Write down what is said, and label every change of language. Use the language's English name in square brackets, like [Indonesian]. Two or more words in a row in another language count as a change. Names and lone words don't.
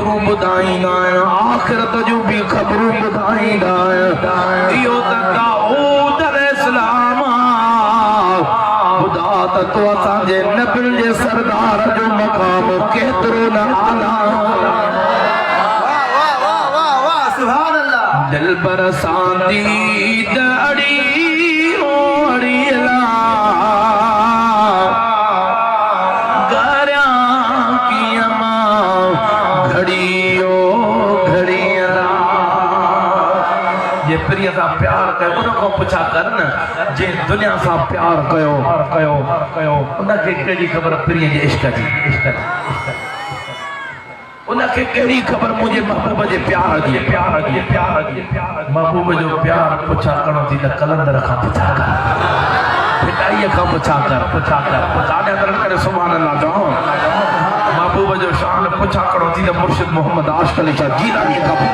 [Sindhi] बुधाईंदा आहिनि आख़िरत जूं बि ख़बरूं ॿुधाईंदा आहिनि इहो त दाऊद अलैहिस्सलाम ख़ुदा त तो असांजे नबियुनि जे सरदार जो मक़ाम केतिरो न आला [Arabic] سبحان الله [Sindhi] दिल बरसांदी दड़ी ओड़ी ला गरिया की अमा घड़ियो घड़िया जे प्रिय सां प्यार कयो उन खां पुछा कर न जे दुनिया सां प्यार कयो उनखे कहिड़ी ख़बर प्रिय जे इश्क जी उनखे कहिड़ी ख़बर मुंहिंजे महबूब जे प्यार जी महबूब जो प्यार पुछा करणो थी त कलंदर खां पुछा कर फिटाईअ खां पुछा कर काॾे दर करे [Arabic] سبحان الله [Sindhi] चओ महबूब जो शान पुछा करणो थी त मुर्शिद मोहम्मद आशिक़ अली शाह जीलानी खां